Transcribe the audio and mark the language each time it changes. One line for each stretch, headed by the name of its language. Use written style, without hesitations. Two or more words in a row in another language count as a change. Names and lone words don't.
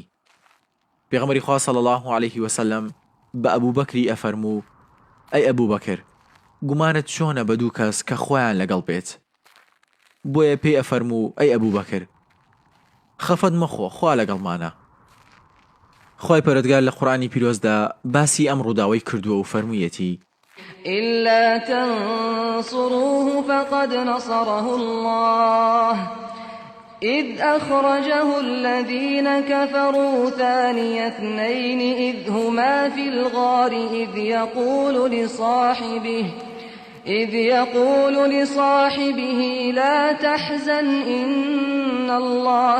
Central Kurdish: پێغەمبەری خوا
Arabic: صلی الله عليه وسلم
Central Kurdish: بە ئەبوو بەکری ئەفەرموو ئەی ئەبوو بەکر، گومانت چۆنە بە دوو کەس کە خۆیان لەگەڵ بێت؟ بۆیە پێی ئەفەرموو ئەی ئەبوو بەکر، خەفەت مەخۆ، خوا لەگەڵمانە. خوای پەروەردگار لە قورئانی پیرۆزدا باسی ئەم ڕووداوەی کردووە و فەرموویەتی
Arabic: إلا تنصروه فقد نصره الله إذ أخرجه الذين كفروا ثاني اثنين إذ هما في الغار إذ يقول لصاحبه لا تحزن إن الله